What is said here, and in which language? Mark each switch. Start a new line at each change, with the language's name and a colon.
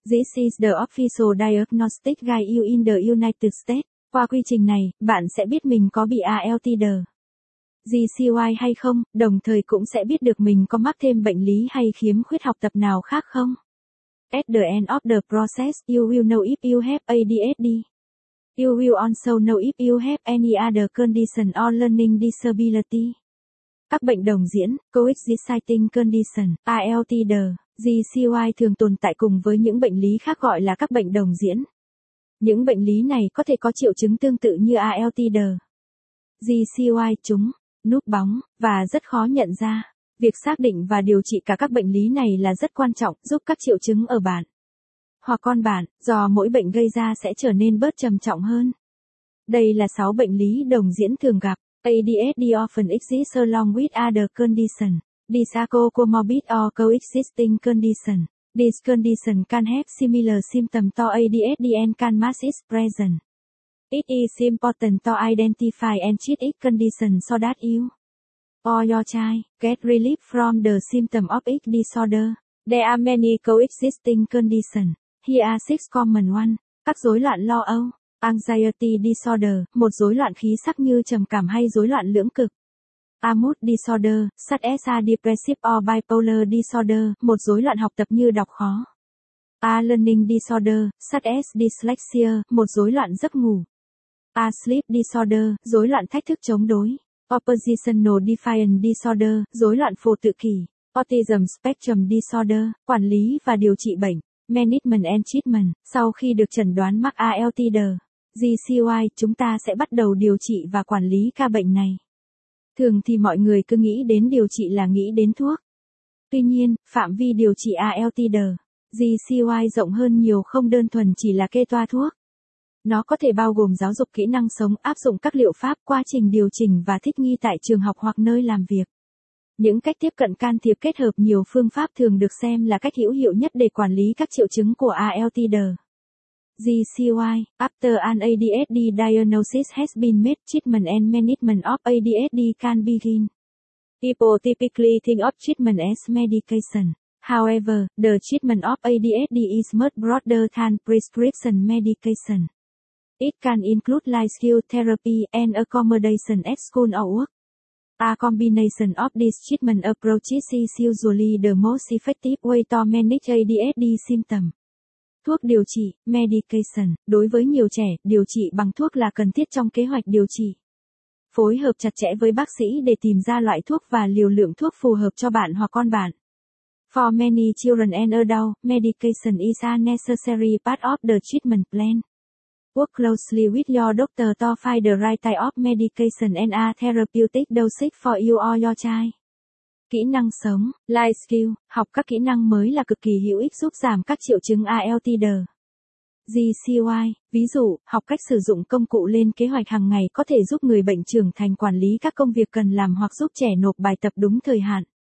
English: This is the official diagnostic guide in the United States.
Vietnamese: Qua quy trình này, bạn sẽ biết mình có bị ALTD, GCY hay không, đồng thời cũng sẽ biết được mình có mắc thêm bệnh lý hay khiếm khuyết học tập nào khác không.
English: At the end of the process, you will know if you have ADHD. You will also know if you have any other condition or learning disability.
Vietnamese: Các bệnh đồng diễn,
English: coexisting condition,
Vietnamese: ALTD, GCY thường tồn tại cùng với những bệnh lý khác gọi là các bệnh đồng diễn. Những bệnh lý này có thể có triệu chứng tương tự như ALTD, GCY, chúng núp bóng và rất khó nhận ra. Việc xác định và điều trị cả các bệnh lý này là rất quan trọng, giúp các triệu chứng ở bạn hoặc con bạn do mỗi bệnh gây ra sẽ trở nên bớt trầm trọng hơn. Đây là 6 bệnh lý đồng diễn thường gặp.
English: ADHD often exists along with other conditions. These are comorbid or coexisting condition. This condition can have similar symptoms to ADHD and can mask its presence. It is important to identify and treat each condition so that you or your child get relief from the symptom of each disorder. There are many coexisting conditions. Here are 6 common ones.
Vietnamese: Các rối loạn lo âu.
English: Anxiety disorder,
Vietnamese: một rối loạn khí sắc như trầm cảm hay rối loạn lưỡng cực.
English: A mood disorder, such as a depressive or bipolar disorder,
Vietnamese: một rối loạn học tập như đọc khó.
English: A learning disorder, such as dyslexia,
Vietnamese: một rối loạn giấc ngủ.
English: A sleep disorder,
Vietnamese: rối loạn thách thức chống đối.
English: Oppositional defiant disorder,
Vietnamese: rối loạn phổ tự kỷ.
English: Autism spectrum disorder,
Vietnamese: quản lý và điều trị bệnh.
English: Management and treatment,
Vietnamese: sau khi được chẩn đoán mắc ALTD, GCY, chúng ta sẽ bắt đầu điều trị và quản lý ca bệnh này. Thường thì mọi người cứ nghĩ đến điều trị là nghĩ đến thuốc. Tuy nhiên, phạm vi điều trị ALTD, GCY rộng hơn nhiều, không đơn thuần chỉ là kê toa thuốc. Nó có thể bao gồm giáo dục kỹ năng sống, áp dụng các liệu pháp, quá trình điều chỉnh và thích nghi tại trường học hoặc nơi làm việc. Những cách tiếp cận can thiệp kết hợp nhiều phương pháp thường được xem là cách hữu hiệu nhất để quản lý các triệu chứng của ALTD.
English: GCY, after an ADHD diagnosis has been made, treatment and management of ADHD can begin. People typically think of treatment as medication. However, the treatment of ADHD is much broader than prescription medication. It can include life skill therapy and accommodation at school or work. A combination of these treatment approaches is usually the most effective way to manage ADHD symptoms.
Vietnamese: Thuốc điều trị, medication, đối với nhiều trẻ, điều trị bằng thuốc là cần thiết trong kế hoạch điều trị. Phối hợp chặt chẽ với bác sĩ để tìm ra loại thuốc và liều lượng thuốc phù hợp cho bạn hoặc con bạn.
English: For many children and adults, medication is a necessary part of the treatment plan. Work closely with your doctor to find the right type of medication and a therapeutic dosage for you or your child.
Vietnamese: Kỹ năng sống, life skill, học các kỹ năng mới là cực kỳ hữu ích giúp giảm các triệu chứng ALTD. GCY, ví dụ, học cách sử dụng công cụ lên kế hoạch hàng ngày có thể giúp người bệnh trưởng thành quản lý các công việc cần làm hoặc giúp trẻ nộp bài tập đúng thời hạn.